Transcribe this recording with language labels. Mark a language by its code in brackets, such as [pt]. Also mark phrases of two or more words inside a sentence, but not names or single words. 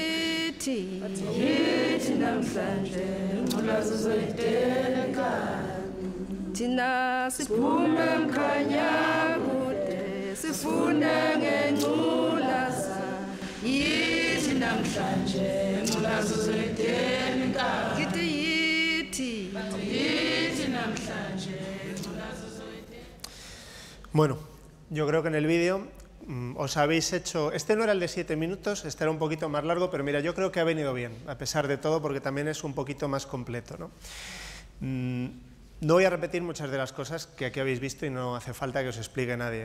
[zu] yithi namhlanje ngculaza uzoyidenga Tina siphume mkhanya kude sifune ngengculaza yithi namhlanje ngculaza uzoyidenga ngithi yithi namhlanje ngculaza uzoyidenga. [es] Bueno, yo creo que en el vídeo os habéis hecho... Este no era el de 7 minutos, este era un poquito más largo, pero mira, yo creo que ha venido bien, a pesar de todo, porque también es un poquito más completo, ¿no? No voy a repetir muchas de las cosas que aquí habéis visto y no hace falta que os explique nadie.